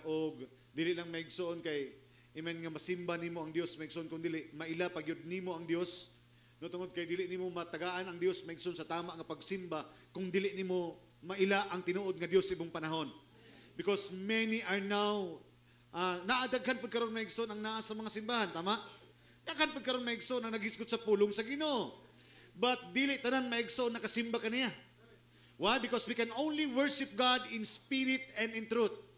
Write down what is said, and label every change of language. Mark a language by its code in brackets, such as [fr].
[ceb] O dili lang maigsoon kay, amen, nga masimba nimo ang Dios, maigsoon kung dili, maila pagyud nimo ang Dios. No, tungod kay dili nimo matagaan ang Dios, maigsoon sa tama nga pagsimba, kung dili nimo maila ang tinuod nga Dios ibong panahon. [en] Because many are now, [ceb] naadaghan pag karon maigsoon ang naa sa mga simbahan, tama? Daghan pag karon maigsoon ang naghisgot sa pulong sa Ginoo. But dili tanan maigsoon nakasimba kaniya. Why? [en] Because we can only worship God in spirit and in truth.